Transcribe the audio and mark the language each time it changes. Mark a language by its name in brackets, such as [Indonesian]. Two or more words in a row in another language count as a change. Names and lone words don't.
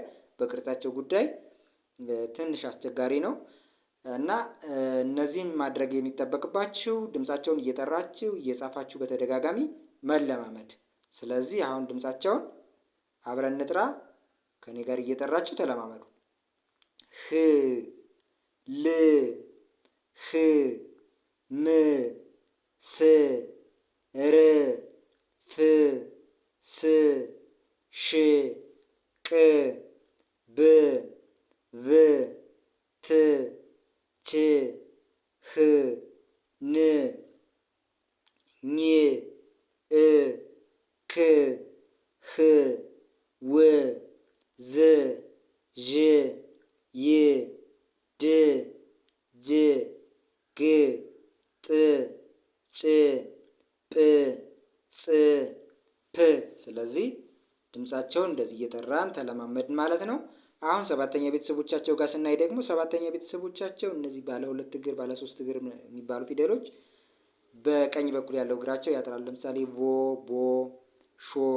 [Amharic] በቅርጻቸው ጉዳይ ትንሽ አስቸጋሪ ነው እና እነዚህን ማድረግ የሚጠበቅባችሁ ድምፃቸውን እየጠራችሁ እየጻፋችሁ በተደጋጋሚ መለማመድ። ስለዚህ አሁን ድምፃቸውን አብረን እንጥራ። ከኔ ጋር እየጠራችሁ ተለማመዱ። ህ ል ህ ም ስ ር ፍ ስ ሽ ቅ ብ ቭ ት ች ህ ን ኝ እ ክ ህ ው ዝ ዥ ይ ድ ጅ ግ ጥ ጭ ጵ ጽ ፕ። ስለዚህ ድምፃቸውን እንደዚህ እየጠራን ተለማመድን ማለት ነው። አሁን ሰባተኛ ቤተሰቦቻቸው ጋር ስናይ ደግሞ ሰባተኛ ቤተሰቦቻቸው እነዚህ ባለ 2 እግር ባለ 3 እግር የሚባሉ ፊደሎች በቀኝ በኩል ያለው እግራቸው ያጥራል። ለምሳሌ ቮ፣ ቦ፣ ሾ፣